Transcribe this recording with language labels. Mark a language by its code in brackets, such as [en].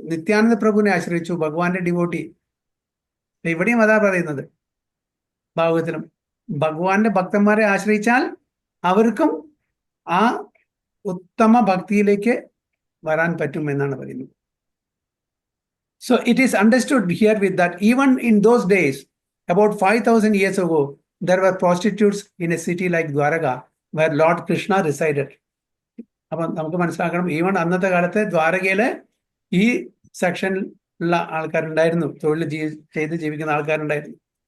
[ml] നിത്യാനന്ദ പ്രഭുവിനെ ആശ്രയിച്ചു, ഭഗവാന്റെ ഡിവോട്ടി. ഇവിടെയും അതാ പറയുന്നത് ഭാഗവത്തിലും, ഭഗവാന്റെ ഭക്തന്മാരെ ആശ്രയിച്ചാൽ അവർക്കും ആ ഉത്തമ ഭക്തിയിലേക്ക് വരാൻ പറ്റും എന്നാണ് പറയുന്നത്. [en] So it is understood here with that even in those days, about 5,000 years ago, there were prostitutes in a city like Dwaraka where Lord Krishna resided. [ml] അപ്പൊ നമുക്ക് മനസ്സിലാക്കണം, ഈവൻ അന്നത്തെ കാലത്ത് ദ്വാരകയില് ഈ സെക്ഷനിലുള്ള ആൾക്കാരുണ്ടായിരുന്നു, തൊഴിൽ ചെയ്ത് ജീവിക്കുന്ന ആൾക്കാരുണ്ടായിരുന്നു.